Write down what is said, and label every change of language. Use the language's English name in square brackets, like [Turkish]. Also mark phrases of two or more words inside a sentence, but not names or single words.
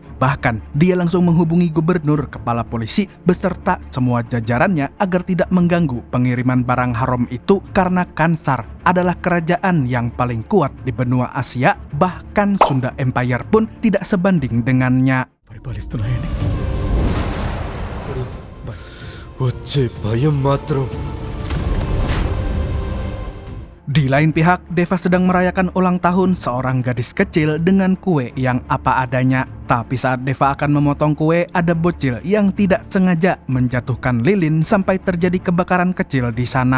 [Indonesian] Bahkan dia langsung menghubungi gubernur, kepala polisi beserta semua jajarannya agar tidak mengganggu pengiriman barang haram itu karena Kansar adalah kerajaan yang paling kuat di benua Asia. Bahkan Sunda Empire pun tidak sebanding dengannya. [Telugu] పరిపాలిస్తున్నాయని వచ్చే భయం మాత్రం. [Indonesian] Di lain pihak, Deva sedang merayakan ulang tahun seorang gadis kecil dengan kue yang apa adanya. Tapi saat Deva akan memotong kue, ada bocil yang tidak sengaja menjatuhkan lilin sampai terjadi kebakaran kecil di sana.